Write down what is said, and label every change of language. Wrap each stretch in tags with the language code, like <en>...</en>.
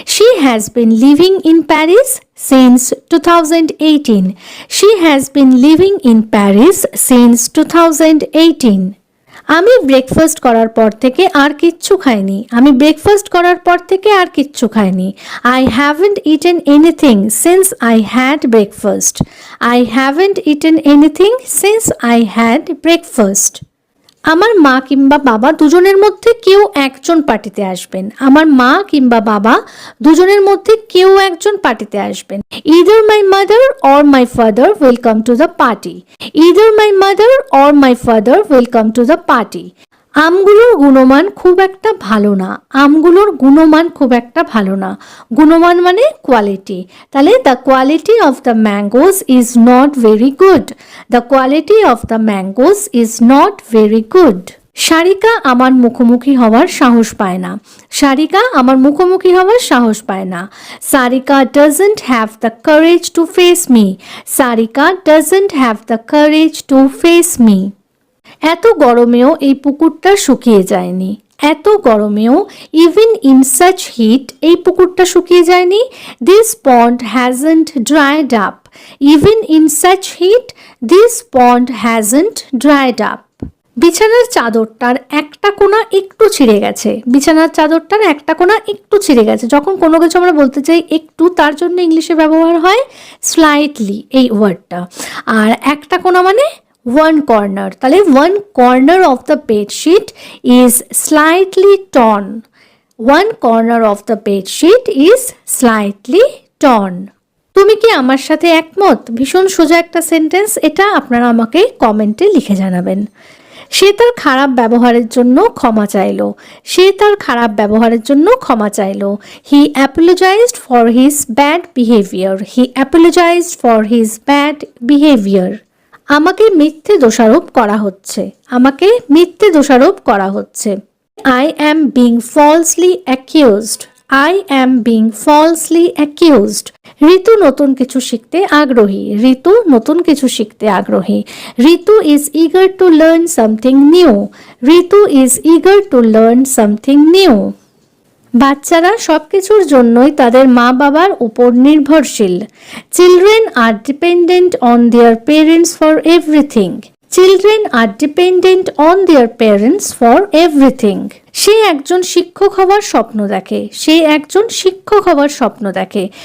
<en>She has been living in Paris since 2018. She has been living in Paris since 2018.</en> <bn>আমি breakfast করার পর থেকে আর কিচ্ছু খাইনি, আমি ব্রেকফাস্ট করার পর থেকে আর কিচ্ছু খাইনি।</bn> <en>I haven't eaten anything since I had breakfast. I haven't eaten anything since I had breakfast.</en> <bn>আমার মা কিংবা বাবা দুজনের মধ্যে কেউ একজন পার্টিতে আসবেন, আমার মা কিংবা বাবা দুজনের মধ্যে কেউ একজন পার্টিতে আসবেন।</bn> <en>Either my mother or my father will come to the party. Either my mother or my father will come to the party.</en> <bn>আমগুলোর গুণমান খুব একটা ভালো না, আমগুলোর গুণমান খুব একটা ভালো না, গুণমান মানে কোয়ালিটি, তাহলে</bn> <en>The quality of the mangoes is not very good, the quality of the mangoes is not very good.</en> <bn>Sarika আমার মুখোমুখি হওয়ার সাহস পায় না, সারিকা আমার মুখোমুখি হওয়ার সাহস পায় না।</bn> <en>Sarika doesn't have the courage to face me, Sarika doesn't have the courage to face me.</en> <bn>এত গরমেও এই পুকুরটা শুকিয়ে যায়নি, এত গরমেও</bn> <en>even in such heat</en> <bn>এই পুকুরটা শুকিয়ে যায়নি।</bn> <en>This pond hasn't dried up, even in such heat this pond hasn't dried up.</en> <bn>বিছানার চাদরটার একটা কোণা একটু ছিঁড়ে গেছে, বিছানার চাদরটার একটা কোণা একটু ছিঁড়ে গেছে। যখন কোনো কিছু আমরা বলতে চাই একটু, তার জন্য ইংলিশে ব্যবহার হয় স্লাইটলি এই ওয়ার্ডটা। আর একটা কোণা মানে</bn> <en>one corner, তাহলে one corner of the bed sheet is slightly torn, one corner of the bed sheet is slightly torn.</en> <bn>তুমি কি আমার সাথে একমত? ভীষণ সোজা একটা সেন্টেন্স, এটা আপনারা আমাকে কমেন্টে লিখে জানাবেন। সে তার খারাপ ব্যবহারের জন্য ক্ষমা চাইলো, সে তার খারাপ ব্যবহারের জন্য ক্ষমা চাইলো।</bn> <en>He apologised for his bad behaviour, he apologised for his bad behaviour.</en> <bn>আমাকে মিথ্যে দোষারোপ করা হচ্ছে, আমাকে মিথ্যে দোষারোপ করা হচ্ছে।</bn> <en>I am being falsely accused, I am being falsely accused.</en> <bn>ঋতু নতুন কিছু শিখতে আগ্রহী, ঋতু নতুন কিছু শিখতে আগ্রহী।</bn> <en>Ritu is eager to learn something new, Ritu is eager to learn something new.</en> <bn>বাচ্চারা সব কিছুর জন্যই তাদের মা বাবার উপর নির্ভরশীল।</bn> <en>Children are dependent on their parents for everything, children are dependent on their parents for everything.</en> <bn>সে একজন শিক্ষক হওয়ার স্বপ্ন দেখে, সে একজন শিক্ষক হওয়ার স্বপ্ন দেখে।</bn>